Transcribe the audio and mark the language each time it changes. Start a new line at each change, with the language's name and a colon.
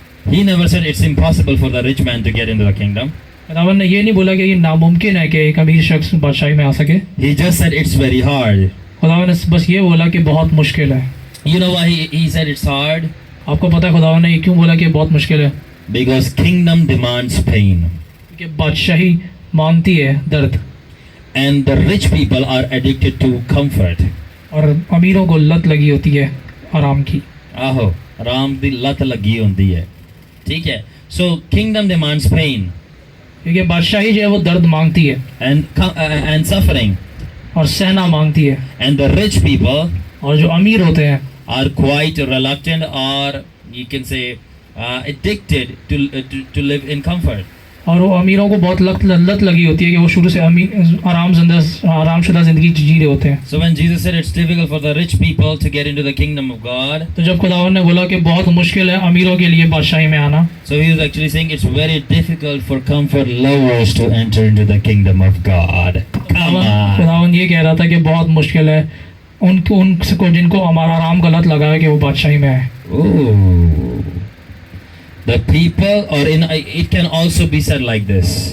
English: He never said it's impossible for the rich man to get into the kingdom.
Hindi: खुदावन ने ये नहीं बोला कि ये नामुमकिन है कि एक अमीर शख्स बादशाही में आ सके।
English: He just said it's very hard.
Hindi: खुदावन ने बस ये बोला कि बहुत मुश्किल है।
English: You know why he said it's hard?
Hindi: आपको पता है खुदावन ने ये क्यों बोला कि बहुत मुश्किल है?
English: Because kingdom demands pain.
Hindi: कि बादशाही मांगती है दर्द,
English: And the rich people are addicted to comfort.
Hindi: और अमीरों को लत लगी होती है आराम की।
Punjabi: आहो, आराम दी लत लगी होती है।
Hindi: ठीक है?
English: So kingdom demands pain
Hindi: क्योंकि बादशाही जो है वो दर्द मांगती है
English: and suffering.
Hindi: और सहना मांगती है।
English: And the rich people
Hindi: और जो अमीर होते हैं
English: are quite reluctant, or you can say addicted to live in comfort.
Hindi: और वो अमीरों को बहुत लत लगी होती है कि वो शुरू से आरामशुदा जिंदगी जी रहे होते हैं।
English: So when Jesus said it's difficult for the rich people to get into the kingdom of God,
Hindi: तो जब खुदावन ने बोला कि बहुत मुश्किल है अमीरों के लिए बादशाही में आना,
English: so he was actually saying it's very difficult for comfort lovers to enter into the kingdom of God. Come on.
Hindi: खुदावन ये कह रहा था कि बहुत मुश्किल है उनको जिनको हमारा आराम का लत लगा है कि वो बादशाही में आए। Ooh.
English: The people, or it can also be said like this.